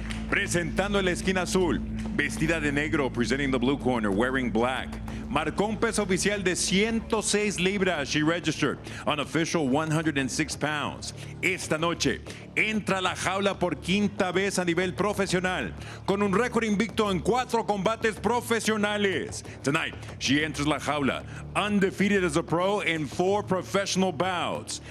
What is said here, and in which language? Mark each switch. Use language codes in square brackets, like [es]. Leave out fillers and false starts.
[es] Presentando en la esquina azul, vestida de negro, [en] presenting the blue corner, wearing black. [es] Marcó un peso oficial de 106 libras. [en] She registered an official 106 pounds. [es] Esta noche entra a la jaula por 5ª vez a nivel profesional, con un récord invicto en 4 combates profesionales. [en] Tonight, she enters [es] la jaula [en] undefeated as a pro in 4 professional bouts.